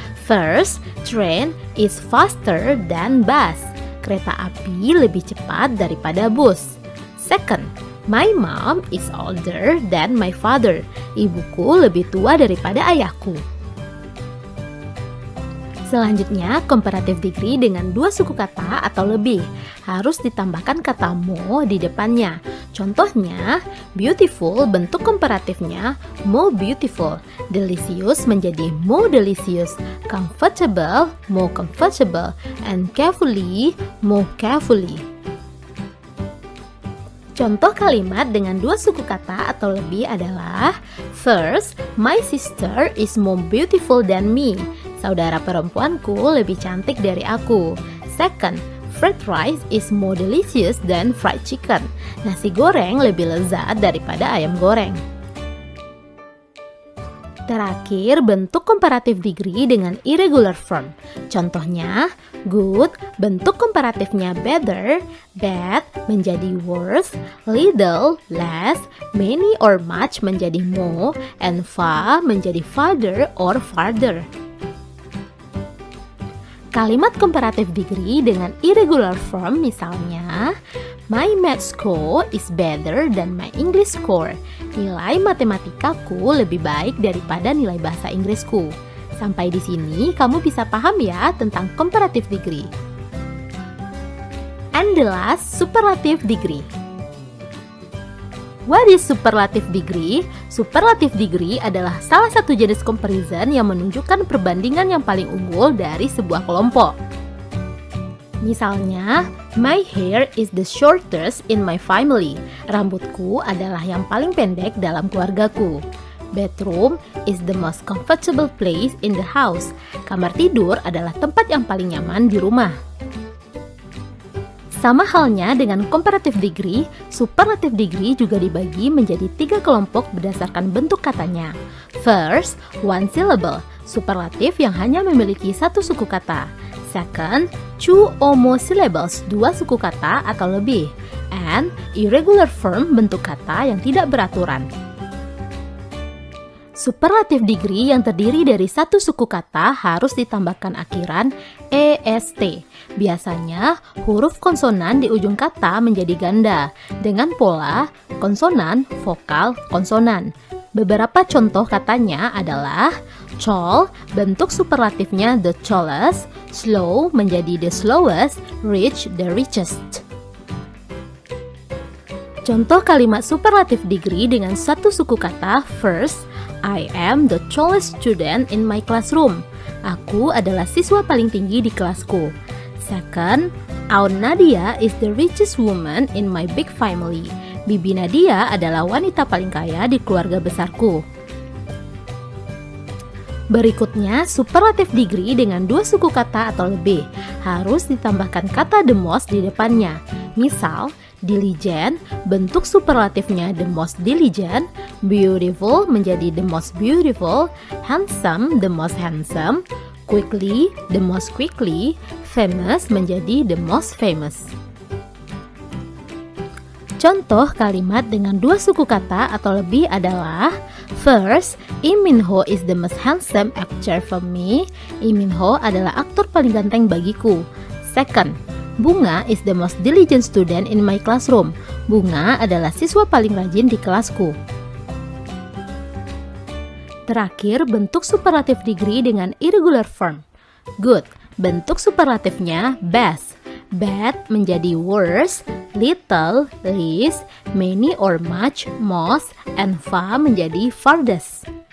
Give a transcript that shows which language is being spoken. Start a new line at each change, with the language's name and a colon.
English: First, train is faster than bus.
Indonesian: Kereta api lebih cepat daripada bus.
English: Second, my mom is older than my father.
Indonesian: Ibuku lebih tua daripada ayahku. Selanjutnya, comparative degree dengan dua suku kata atau lebih harus ditambahkan kata mo di depannya. Contohnya, beautiful bentuk komparatifnya more beautiful, delicious menjadi more delicious, comfortable more comfortable, and carefully more carefully. Contoh kalimat dengan dua suku kata atau lebih adalah
English: first, my sister is more beautiful than me.
Indonesian: Saudara perempuanku lebih cantik dari aku.
English: Second, fried rice is more delicious than fried chicken.
Indonesian: Nasi goreng lebih lezat daripada ayam goreng. Terakhir, bentuk comparative degree dengan irregular form. Contohnya, good, bentuk komparatifnya better, bad menjadi worse, little, less, many or much menjadi more, and far menjadi farther or farther. Kalimat comparative degree dengan irregular form misalnya,
English: my math score is better than my English score.
Indonesian: Nilai matematikaku lebih baik daripada nilai bahasa Inggrisku. Sampai di sini kamu bisa paham ya tentang comparative degree.
English: And the last, superlative degree. What is superlative degree?
Indonesian: Superlative degree adalah salah satu jenis comparison yang menunjukkan perbandingan yang paling unggul dari sebuah kelompok. Misalnya,
English: my hair is the shortest in my family.
Indonesian: Rambutku adalah yang paling pendek dalam keluargaku.
English: Bedroom is the most comfortable place in the house.
Indonesian: Kamar tidur adalah tempat yang paling nyaman di rumah. Sama halnya dengan comparative degree, superlative degree juga dibagi menjadi 3 kelompok berdasarkan bentuk katanya.
English: First, one syllable,
Indonesian: superlatif yang hanya memiliki satu suku kata.
English: Second, two or more syllables,
Indonesian: 2 suku kata atau lebih.
English: And irregular form,
Indonesian: bentuk kata yang tidak beraturan. Superlative degree yang terdiri dari 1 suku kata harus ditambahkan akhiran est. Biasanya, huruf konsonan di ujung kata menjadi ganda dengan pola konsonan, vokal, konsonan. Beberapa contoh katanya adalah tall, bentuk superlatifnya the tallest, slow menjadi the slowest, rich the richest. Contoh kalimat superlative degree dengan 1 suku kata.
English: First, I am the tallest student in my classroom.
Indonesian: Aku adalah siswa paling tinggi di kelasku.
English: Second, Aunt Nadia is the richest woman in my big family.
Indonesian: Bibi Nadia adalah wanita paling kaya di keluarga besarku. Berikutnya, superlative degree dengan 2 suku kata atau lebih. Harus ditambahkan kata the most di depannya. Misal, diligent, bentuk superlatifnya the most diligent, beautiful menjadi the most beautiful, handsome the most handsome, quickly the most quickly, famous menjadi the most famous. Contoh kalimat dengan 2 suku kata atau lebih adalah
English: first, Lee Min Ho is the most handsome actor for me.
Indonesian: Lee Min Ho adalah aktor paling ganteng bagiku.
English: Second, Bunga is the most diligent student in my classroom.
Indonesian: Bunga adalah siswa paling rajin di kelasku. Terakhir, bentuk superlative degree dengan irregular form. Good, bentuk superlatifnya best. Bad menjadi worse, little, least, many or much, most, and far menjadi farthest.